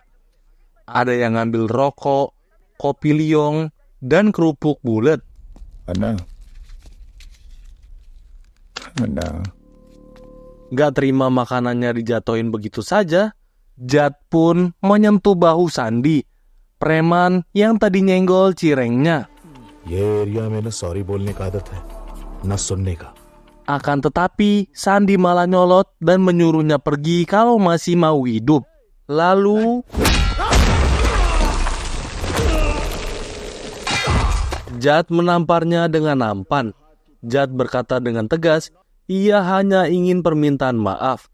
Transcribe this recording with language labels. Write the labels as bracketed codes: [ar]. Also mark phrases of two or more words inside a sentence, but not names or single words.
[id] Ada yang ngambil rokok, kopi liong, dan kerupuk bulat. [hi] अन्ना, [id] Gak terima makanannya dijatuhin begitu saja, Jad pun menyentuh bahu Sandi, preman yang tadi nyenggol cirengnya. [hi] ये एरिया में ना सॉरी बोलने का आदत है, ना सुनने का. [id] Akan tetapi, Sandi malah nyolot dan menyuruhnya pergi kalau masih mau hidup. Lalu, Jad menamparnya dengan nampan. Jad berkata dengan tegas, ia hanya ingin permintaan maaf.